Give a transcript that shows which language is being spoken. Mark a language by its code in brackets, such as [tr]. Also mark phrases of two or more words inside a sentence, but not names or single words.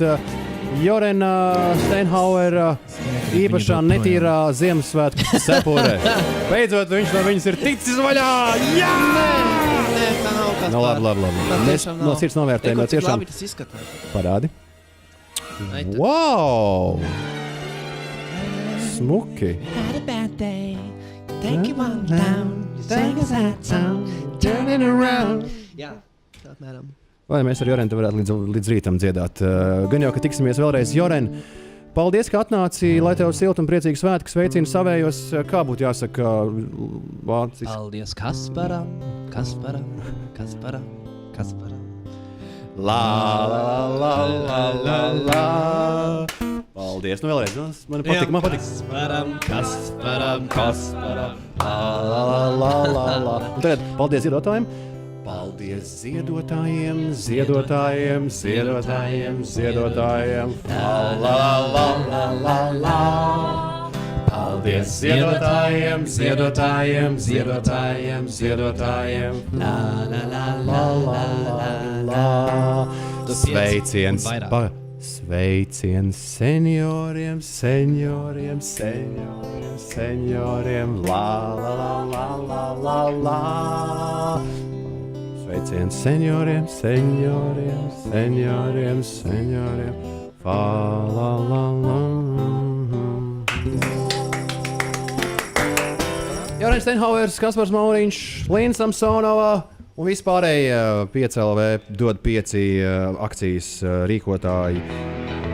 [lv] Jorena Steinhauera īpašā netīrā Ziemassvētku cepure. Beidzot, viņš no viņas ir ticis vaļā! Jā! Nē, tā nav kas no, labi. Mēs no sirds novērtējam. Cik labi tas izskatās. Parādi. Wow! Smuki. [en] Had a bad day. Take you on down. Take us out town. Turning around. [lv] Jā, tā mēram. Vai mēs ar Jorenu varētu līdz rītam dziedāt. Gan jau, ka tiksimies vēlreiz. Joren, paldies, ka atnāci, lai tev silti un priecīgi svētki sveicina savējos. Kā būtu jāsaka vācis? Paldies Kasparam. La, la, la, la, la, la. Paldies, nu vēlreiz. Man patīk. Kasparam. La, la, la, la. Un tagad paldies ziedotājiem. Paldies ziedotājiem. La, la, la, la, la, la. Paldies ziedotājiem. La, la, la, la, la, la, la. Sveiciens. Sveiciens senioriem. La, la, la, la, la, la, la. Sveiciens senioriem. Fa, la, la, la. Jorens Steinhauers, Kaspars Mauriņš, Līna Samsonova un vispārējie 5LV dod 5 akcijas rīkotāji.